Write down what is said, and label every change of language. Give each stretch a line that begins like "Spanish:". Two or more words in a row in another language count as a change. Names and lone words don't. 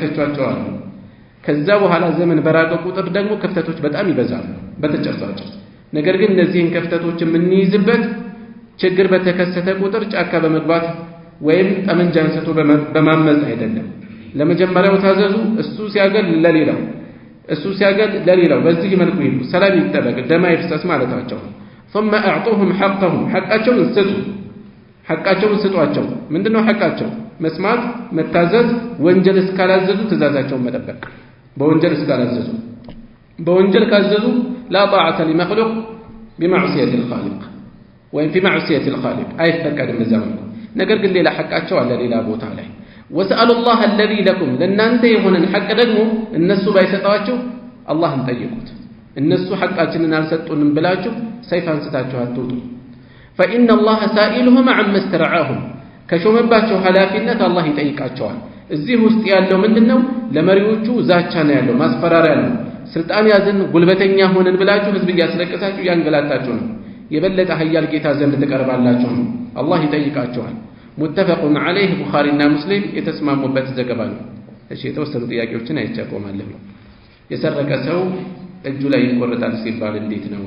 Amharic: የተቻቸዋሉ። ከዛ በኋላ ዘመን በራቀ ቁጥር ደግሞ ክፍተቶች በጣም ይበዛሉ። በተጨባጭ ነገር ግን እነዚህን ክፍተቶች የምንይዝበት ችግር በተከሰተ ቁጥር ጫካ በመግባት ወይም ጠመንጃ አንስቶ በማመጽ አይደለም። ለመጀመሪያው ታዘዙ፣ እሱ ሲያገል ለሌላው በዚህ መልኩ ይሉ ሰላም ይጠበቅ ደም አይፍሰስ ማለታቸው።
Arabic: ثم اعطوهم حقهم
Amharic: حقاቸውን ስጧቸው። ምንድነው حقاቸው? መስማት፣ መታዘዝ፣ ወንጀል እስካላዘዙ ትእዛዛቸውን መጠበቅ። በወንጀል ካዘዙ
Arabic: لا طاعة لمخلوق بمعصية الخالق
Amharic: ወይም
Arabic: في معصية الخالق
Amharic: አይፈቀድም ዘመኑ። ነገር ግን ሌላ حقاቸው አለ ሌላ ቦታ ላይ
Arabic: وسألوا الله الذي لكم
Amharic: ለእናንተ የሆነን حق ደግሞ እነሱ ባይሰጣቸው አላህን ጠይቁት። እነሱ حقاችንን አልሰጡንም ብላችሁ ሰይፍ አንስታችሁ አትውጡ።
Arabic: فإن الله سائلهم عما استرعاهم
Amharic: ከሾመባቸው ኃላፊነት አላህ ይጠይቃቸዋል። እዚህ ውስጥ ያለው ምንድነው? ለመሪዎቹ ዛቻ ነው ያለው፣ ማስፈራሪያ ነው። ስልጣን ያዝን ጉልበተኛ ሆነን ብላችሁ ህዝብ ያስለቀሳችሁ ያንገላታችሁ ነው። የበለጠ ኃያል ጌታ ዘንድ ተቀርባላችሁ ነው። አላህ ይጠይቃቸዋል።
Arabic: متفق عليه
Amharic: ቡኻሪና ሙስሊም የተስማሙበት ዘገባ ነው። እሺ የተወሰኑ ጥያቄዎችን አይቻቆማለሁ። የሰረቀ ሰው እጁ ላይ ይቆረጣል ሲባል እንዴት ነው?